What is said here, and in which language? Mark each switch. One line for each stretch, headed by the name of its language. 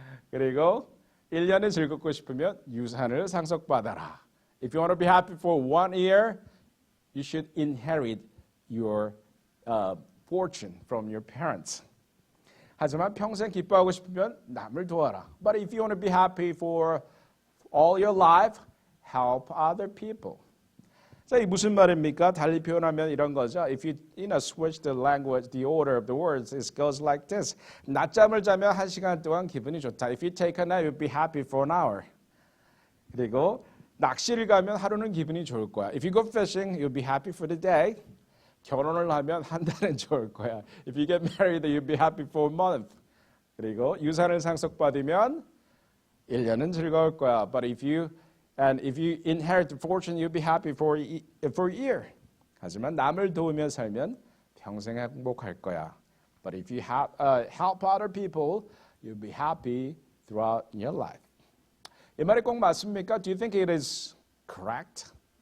Korean: 그리고 1년이 즐겁고 싶으면 유산을 상속받아라.
English: If you want to be happy for 1 year, you should inherit your fortune from your parents.
Korean: 하지만 평생 기뻐하고 싶으면 남을 도와라.
English: But if you want to be happy for all your life, help other people.
Korean: 자, 이 무슨 말입니까? 달리 표현하면 이런 거죠.
English: If you switch the language, the order of the words, it goes like this.
Korean: 낮잠을 자면 1시간 동안 기분이 좋다.
English: If you take a nap, you'll be happy for an hour.
Korean: 그리고 낚시를 가면 하루는 기분이 좋을 거야.
English: If you go fishing, you'll be happy for the day.
Korean: 결혼을 하면 한 달은 좋을 거야.
English: If you get married, you'll be happy for a month.
Korean: 그리고 유산을 상속받으면 1년은 즐거울 거야.
English: But if you inherit the fortune, you'll be happy for a year.
Korean: 하지만 남을 도우며 살면 평생 행복할 거야.
English: But if you help other people, you'll be happy throughout your life.
Korean: 이 말이 꼭 맞습니까?
English: Do you think it is correct?